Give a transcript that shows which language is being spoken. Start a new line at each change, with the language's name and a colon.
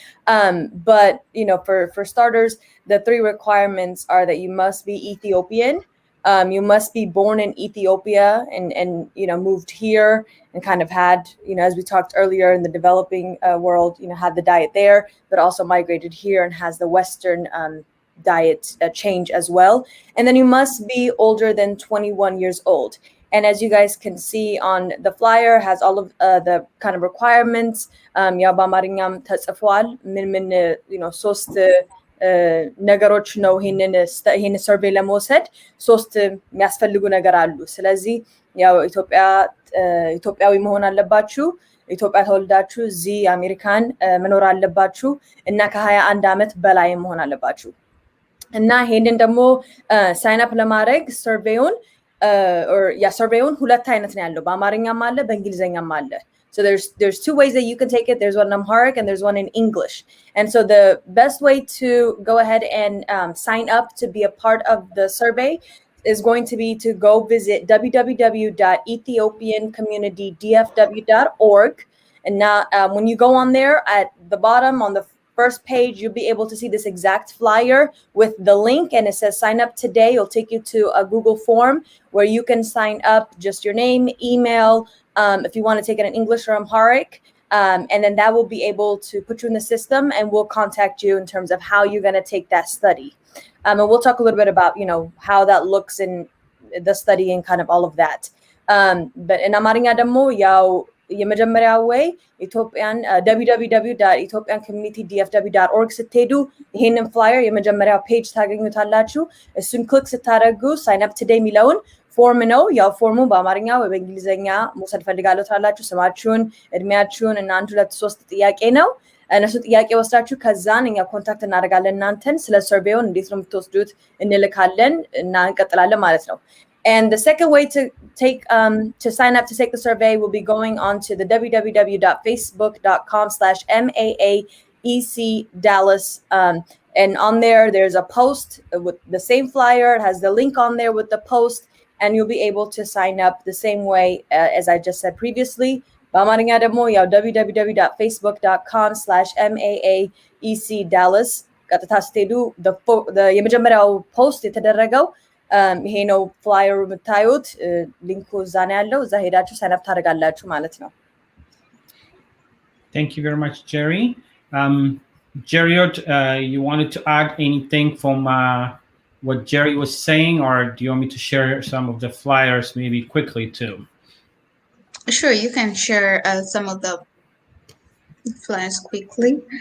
English: But for starters, the 3 requirements are that you must be Ethiopian, you must be born in Ethiopia and moved here and kind of had, as we talked earlier, in the developing world, had the diet there, but also migrated here and has the Western diet change as well. And then you must be older than 21 years old. And as you guys can see on the flyer, has all of the kind of requirements.
Amharic: በአማርኛም ተጽፏል ምን ሶስት ነገሮች ነው ይሄን ሰርቬይ ለመውሰድ 3 የሚያስፈልጉ ነገር አሉ። ስለዚህ ያው ኢትዮጵያዊ መሆን አለባችሁ፣ ኢትዮጵያ ተወልዳችሁ እዚህ አሜሪካን መኖር አለባችሁ እና ከ21 ዓመት በላይ መሆን አለባችሁ። እና ይሄንን ደግሞ ሳይን አፕ ለማድረግ ሰርቬዩን ሰርቬዩን 2 አይነት ነው ያለው፣ በአማርኛም አለ በእንግሊዘኛም አለ።
English: So there's 2 ways that you can take it. There's one in Amharic and there's one in English. And so the best way to go ahead and sign up to be a part of the survey is going to be to go visit www.ethiopiancommunitydfw.org. And now when you go on there, at the bottom on the first page, you'll be able to see this exact flyer with the link, and it says sign up today. It'll take you to a Google form where you can sign up, just your name, email, if you want to take it in English or Amharic, and then that will be able to put you in the system, and we'll contact you in terms of how you're going to take that study. And we'll talk a little bit about, how that looks in the study and kind of all of that. But in Amharic
Amharic: ደግሞ ያው የመጀመሪያው ወይ ኢትዮጵያን www.ethiopiancommunitydfw.org ስትሄዱ ይሄንን ፍላየር የመጀመሪያው ፔጅ ታገኙታላችሁ። እሱን ክሊክ ስታደርጉ ሳይን አፕ ቱዴይ የሚለውን ፎርም ነው። ያው ፎርሙ በአማርኛ ወይ በእንግሊዘኛ መውሰድ ፈልጋለሁ ታላችሁ። ስማችሁን፣ እድሜያችሁን እና 1 2 3 ጥያቄ ነው። እነሱ ጥያቄ ወስዳችሁ ከዛን እኛ ኮንታክት እናደርጋለን እናንተን። ስለ ሰርቬዩን እንዴት ነው የምትወስዱት እንልካለን እና እንቀጥላለን ማለት ነው።
English: And the second way to sign up to take the survey will be going on to the www.facebook.com/MAAEC-Dallas. And on there's a post with the same flyer. It has the link on there with the post, and you'll be able to sign up the same way as I just said previously.
Amharic: በአማርኛ ደግሞ ያው www.facebook.com/MAAEC-Dallas ቀጥታ ስትሄዱ የመጀመሪያው ፖስት የተደረገው ይሄ ነው ፍላየሩ የምታዩት ሊንኩ እዛ ነው ያለው። እዛ ሄዳችሁ ሳይን አፕ ታደርጋላችሁ ማለት ነው። Thank you very much, Jerry. Jariot, you wanted to add anything from what Jerry was saying, or do you want me to share some of the flyers maybe quickly too? Sure, you can share some of the flyers quickly.